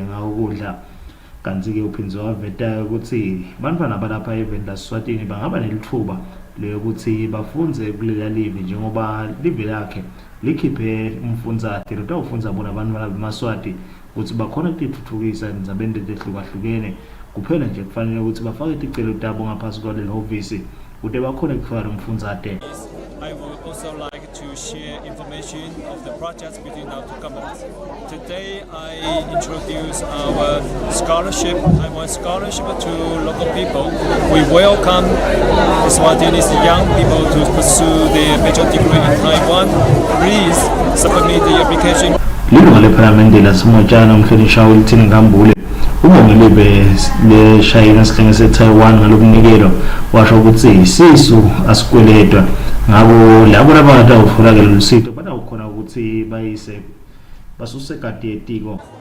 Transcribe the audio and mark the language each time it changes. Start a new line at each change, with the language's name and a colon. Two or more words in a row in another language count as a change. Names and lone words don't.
Swati: ngawo kudla kanti ke uphinzwe waveta ukuthi bantwana balapha eveni laSwatini bangaba nelithuba lokuthi bafunze kulela live njengoba live lakhe likhiphe umfundzate lotawufunza bona abantu bamaSwati ukuthi bakhona ukuthuthukisa indzabeni letehlukahlukene kuphela nje kufanele ukuthi bafake ticelo tabo ngaphasi kwaleli hovisi kude bakhona ukufaka umfundzate.
English: I would also like to share information of the projects between our two governments. Today, I introduce our scholarship, Taiwan scholarship to local people. We welcome Eswatini's young people to pursue their bachelor degree in Taiwan. Please submit the application.
Swati: Lilunga leParliamente lasemotshani umhlonisha Tindzaba ubongile leShayina sihlenge seTaiwan ngalokunikelo washo ukuthi sisu asikweletwa ngabo labo labatawufuna ke lolusito batawukhona ukuthi bayise basuse kati etiko.